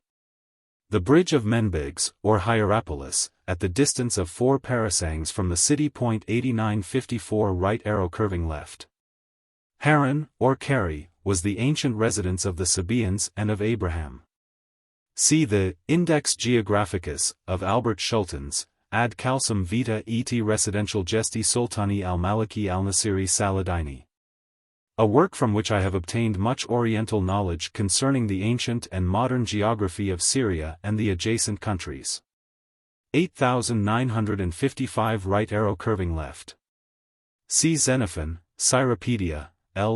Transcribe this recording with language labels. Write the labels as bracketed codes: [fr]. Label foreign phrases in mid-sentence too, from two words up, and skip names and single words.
[en] The bridge of Menbigs, or Hierapolis, at the distance of 4 parasangs from the city. 8954 Right arrow curving left. Haran, or Cari, was the ancient residence of the Sabaeans and of Abraham. See the Index Geographicus of Albert Schultens, [la] ad calcem vita et residential gesti sultani al-Maliki al-Nasiri Saladini. [en] A work from which I have obtained much oriental knowledge concerning the ancient and modern geography of Syria and the adjacent countries. 8955 Right arrow curving left. See Xenophon, Cyropedia, L.